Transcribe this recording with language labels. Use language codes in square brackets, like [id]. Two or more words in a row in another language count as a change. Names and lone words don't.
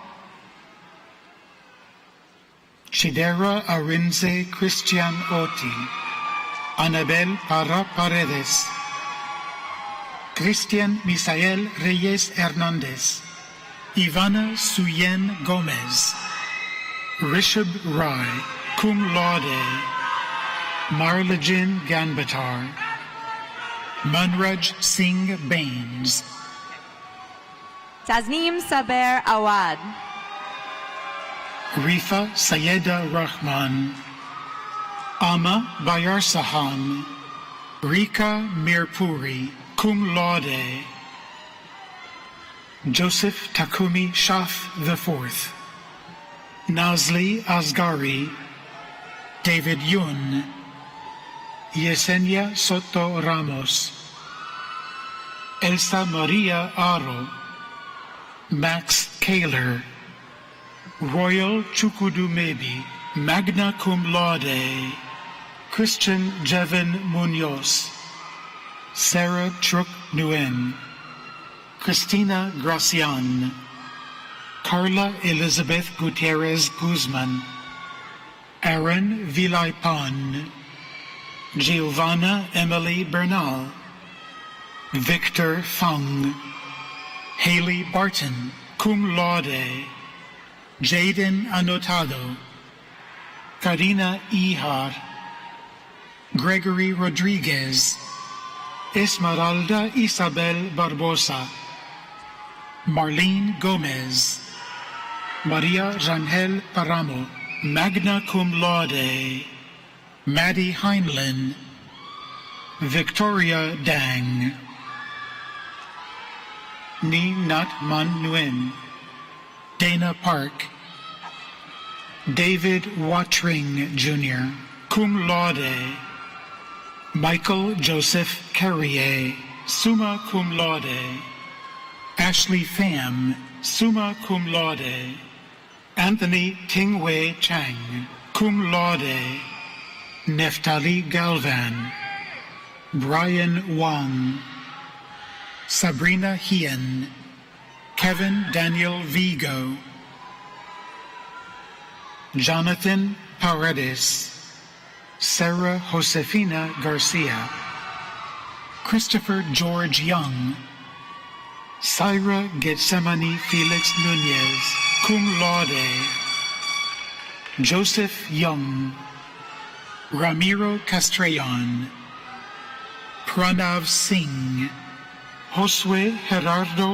[en] Chidera Arinze Christian Oti, Anabel Parra Paredes, Christian Misael Reyes Hernandez, Ivana Suyen Gomez, Rishab Rai, [la] cum laude, [en] Marlajin Ganbatar, Manraj Singh Baines, Tasneem Saber Awad, Rifa Sayeda Rahman, Ama Bayar Sahan, Rika Mirpuri, [la] cum laude, [en] Joseph Takumi Shaf IV, Nazli Asgari, David Yun, Yesenia Soto Ramos, Elsa Maria Aro, Max Kaler, Royal Chukudumebi, [la] magna cum laude, [en] Christian Jevin Munoz, Sarah Truk Nguyen, Christina Gracian, Carla Elizabeth Gutierrez Guzman, Aaron Vilaypon, Giovanna Emily Bernal, Victor Fung, Haley [la] Barton, cum laude, [en] Jaden Anotado, Karina Ihar, Gregory Rodriguez, Esmeralda Isabel Barbosa, Marlene Gomez, Maria Rangel Paramo, [la] magna cum laude, [en] Maddie Heinlein, Victoria Dang, Ni Nat Man Nguyen, Dana Park, David Watring Jr., [la] cum laude, [en] Michael Joseph Carrier, [la] summa cum laude, [en] Ashley Pham, [la] summa cum laude, [en] Anthony Tingwei Chang, [la] cum laude, [en] Neftali Galvan, Brian Wong, Sabrina Hien, Kevin Daniel Vigo, Jonathan Paredes, Sarah Josefina Garcia, Christopher George Young, Syra Getsemani Felix Nunez, cum laude, Joseph Young, Ramiro Castrellon, Pranav Singh, Josue Gerardo